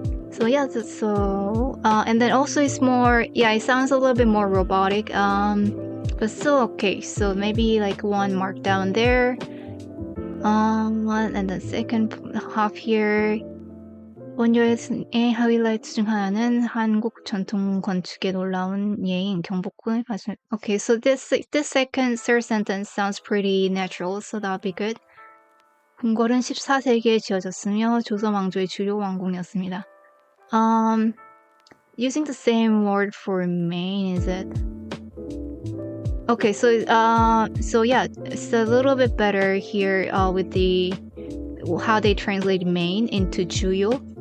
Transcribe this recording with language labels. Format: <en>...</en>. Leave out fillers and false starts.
<en>So yeah, and then also it's more, it sounds a little bit more robotic, but still okay. So maybe like 1 mark down there, 1, and the second half here.</en> <ko>원여의 하이라이트 중 하나는 한국 전통 건축의 놀라운 예인 경복궁을 봤습니다.</ko> <en>Okay, so this third sentence sounds pretty natural, so that'll be good.</en> <ko>궁궐은 14세기에 지어졌으며 조선 왕조의 주요 왕궁이었습니다.</ko> <en>Using the same word for main, is it? Okay, so yeah, it's a little bit better here with the how they translate main into 주요.</en>